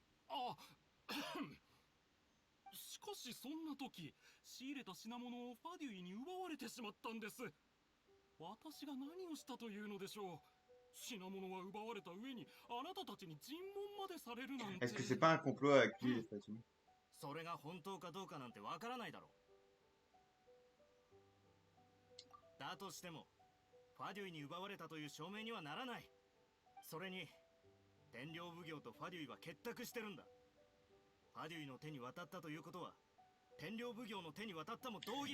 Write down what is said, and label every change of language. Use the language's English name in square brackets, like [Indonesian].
[Japanese] あしかしそんな時、仕入れた品物をファデュイに奪われてしまったんです。私が何をしたというのでしょう。品物は奪われた上にあなたたちに尋問までされるなんて。 [French] Est-ce que c'est pas un complot avec lui, les Fatui? [Japanese] それが本当かどうかなんてわからないだろう。だとしてもファデュイに奪われたという証明にはならない。それに天領奉行とファデュイは結託してるんだ。ファデュイの手に渡ったということは天領奉行の手に渡ったも同義。